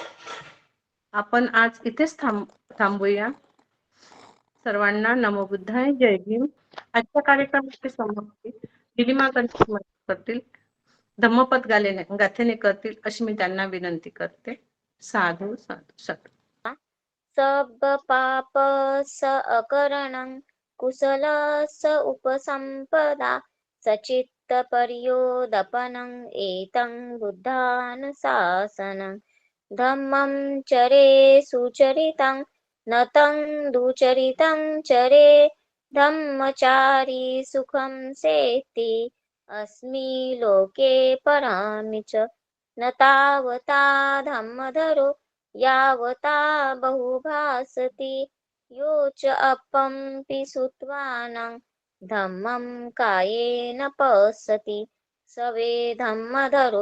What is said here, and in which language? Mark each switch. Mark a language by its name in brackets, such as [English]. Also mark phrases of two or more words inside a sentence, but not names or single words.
[Marathi] आपण आज इथेच थांबूया. सर्वांना [Pali] नमो बुद्धाय, [Marathi] जय भीम. आजच्या कार्यक्रमाची समाप्ती निलिमा करतील, धम्मपद गाथेने करतील, अशी मी त्यांना विनंती करते. साधू साधू साधू. [Pali] सब पाप स अकरणं कुशल स उपसंपदा सचित्त पर्योदपनं एतं बुद्धानुशासनं धम्मं चरे सुचरितं नतं दुचरितं चरे धम्मचारी सुखं सेति अस्मि लोके परामि च न तावता धम्मधरो यावता बहुभासति यो च अपंपि सुत्वानं धम्मं कायेन पश्यति सवे धम्मधरो